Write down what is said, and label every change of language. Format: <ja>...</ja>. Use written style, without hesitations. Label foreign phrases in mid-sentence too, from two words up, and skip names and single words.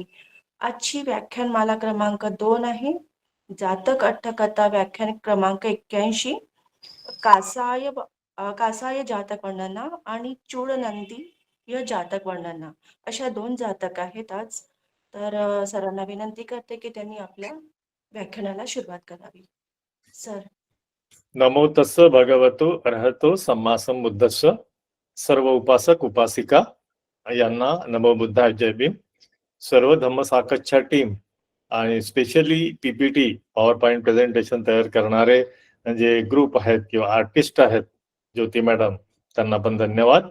<mr>आजची व्याख्यानमाला क्रमांक 2 आहे. जातक अट्टकथा व्याख्यान क्रमांक 81. कासाय जातक वर्णना आणि चूडनंदी जातक वर्णना अशा 2 जातक आहेत आज. तर सरांना विनंती करते की त्यांनी आपल्या व्याख्यानाला सुरुवात करावी. सर.</mr> <pi>नमो तस्स भगवतो अर्हतो सम्मा संबुद्धस्स.</pi> <mr>सर्व उपासक उपासिका यांना</mr> <pi>नमो बुद्धाय</pi> <mr>जय भीम. सर्व धम्म साकच्छा टीम आणि स्पेशली</mr> <en>PPT PowerPoint presentation</en> <mr>तयार करणारे जे ग्रुप आहेत किंवा आर्टिस्ट आहेत ज्योती मॅडम, त्यांना पण धन्यवाद.</mr>